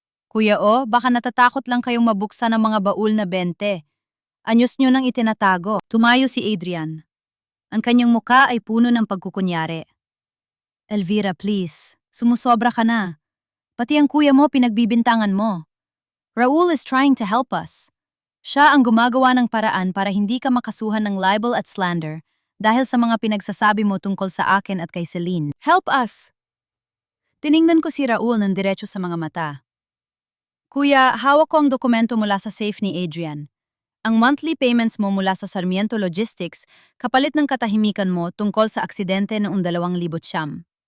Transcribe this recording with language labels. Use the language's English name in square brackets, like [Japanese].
[Filipino] Kuya O, baka natatakot lang kayong mabuksan ng mga baul na 20. Anyos niyo nang itinatago. Tumayo si Adrian. Ang kanyang muka ay puno ng pagkukunyari. Elvira, please. Sumusobra ka na. Pati ang kuya mo pinagbibintangan mo. [English] Raul is trying to help us. [Filipino] Siya ang gumagawa ng paraan para hindi ka makasuhan ng libel at slander dahil sa mga pinagsasabi mo tungkol sa akin at kay Celine. [English] Help us! [Filipino] Tiningnan ko si Raul ng diretso sa mga mata. Kuya, hawak ko ang dokumento mula sa safe ni Adrian. Ang monthly payments mo mula sa Sarmiento Logistics kapalit ng katahimikan mo tungkol sa aksidente noong 2009.